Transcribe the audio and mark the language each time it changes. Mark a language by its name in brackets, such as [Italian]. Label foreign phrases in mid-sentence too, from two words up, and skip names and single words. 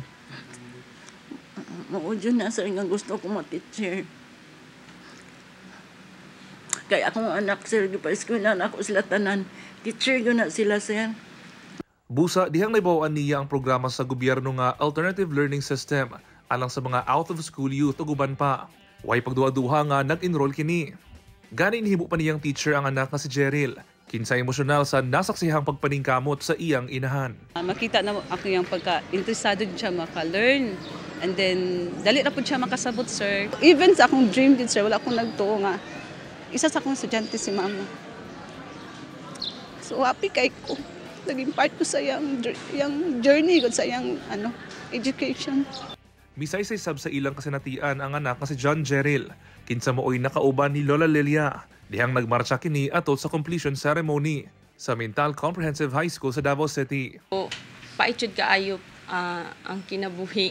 [Cebuano] Mao jud na, sir, nga gusto ko ma-teacher. Kaya akong anak, sir, gipa-eskwela na ako sila tanan. [Filipino] Teacher yun na sila, sir. [Cebuano] Busa, dihang naibawaan niya ang programa sa gobyerno nga [English] Alternative Learning System [Cebuano] alang sa mga [English] out-of-school youth [Cebuano] o guban pa. Way pagduha-duha nga nag-enroll kini. Gani nihimo pa niyang teacher ang anak nga si Jeril. Kinsa emosyonal sa nasaksihang pagpaningkamot sa iyang inahan. Makita na ako yung pagka-interesado siya maka-learn. [English] And then, [Cebuano] dali na po siya makasabot, sir. Even sa akong dream din, sir, wala akong nagtuo nga. Isa sa akong estudyante si mama. So, happy kay ko. [Filipino] naging part ko sa yung journey ko sa yung education. [Cebuano] Misay say sab sa ilang kasinatian ang anak nga si John Jeril. Kinsa mooy nakauban ni Lola Lilia. Dihang nagmarcha kini atol sa [English] completion ceremony [Cebuano] sa Mintal Comprehensive High School sa Davao City. Paitud kaayo ang kinabuhi.